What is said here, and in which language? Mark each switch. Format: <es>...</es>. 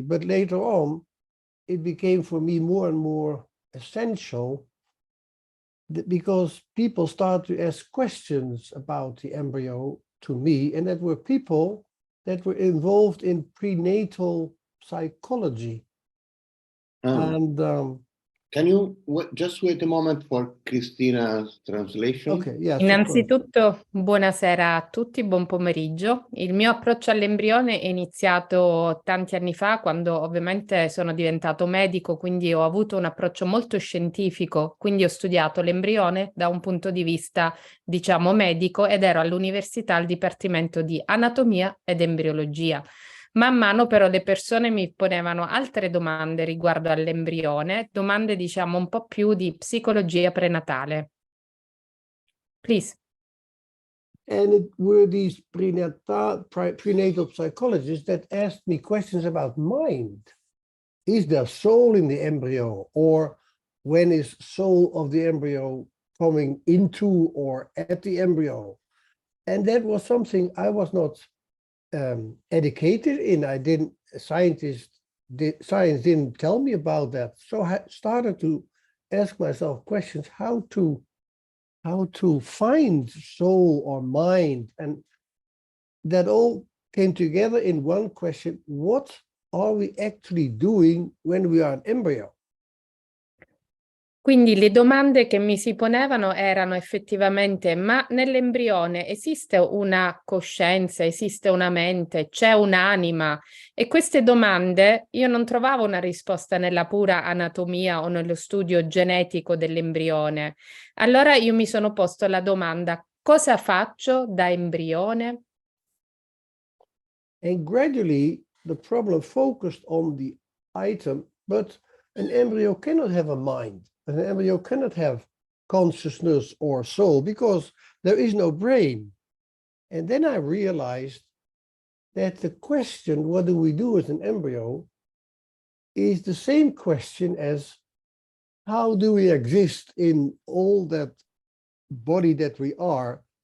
<en>But later on, it became for me more and more essential because people start to ask questions about the embryo to me, and that were people that were involved in prenatal psychology. And can you just wait a moment for Cristina's translation? Okay, yes.</en> <it>Innanzitutto, buonasera a tutti, buon pomeriggio. Il mio approccio all'embrione è iniziato tanti anni fa, quando ovviamente sono diventato medico, quindi ho avuto un approccio molto scientifico, quindi ho studiato l'embrione da un punto di vista, diciamo, medico, ed ero all'università al dipartimento di anatomia ed embriologia. Man mano però le persone mi ponevano altre domande riguardo all'embrione, domande diciamo un po' più di psicologia prenatale.</it> <en>Please. And it were these prenatal psychologists that asked me questions about mind. Is there soul in the embryo? Or when is soul of the embryo coming into or at the embryo? And that was something I was not educated in. Science didn't tell me about that. So I started to ask myself questions, how to find soul or mind. And that all came together in one question: what are we actually doing when we are an embryo?</en> <it>Quindi le domande che mi si ponevano erano effettivamente: ma nell'embrione esiste una coscienza, esiste una mente, c'è un'anima? E queste domande io non trovavo una risposta nella pura anatomia o nello studio genetico dell'embrione. Allora io mi sono posto la domanda: cosa faccio da embrione?</it> <en>And gradually the problem focused on the item, but an embryo cannot have a mind. An embryo cannot have consciousness or soul because there is no brain. And then I realized that the question, what do we do as an embryo, is the same question as how do we exist in all that body that we are?</en>